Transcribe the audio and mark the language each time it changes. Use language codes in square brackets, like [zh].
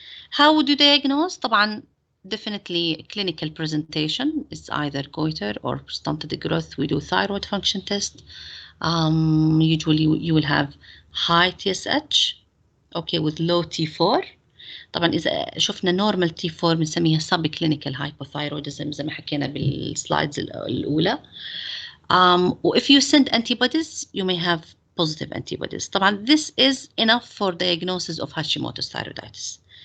[en] How would you diagnose؟ طبعا definitely clinical presentation is either goiter or stunted growth. We do thyroid function test. Usually you will have high TSH, okay, with low T4. [ar] طبعا إذا شفنا normal T4 بنسميها [en] subclinical hypothyroidism [ar] زي ما حكينا بالسلايدز الأولى. [en] If you send antibodies, you may have positive antibodies. طبعا this is enough for diagnosis of Hashimoto's thyroiditis.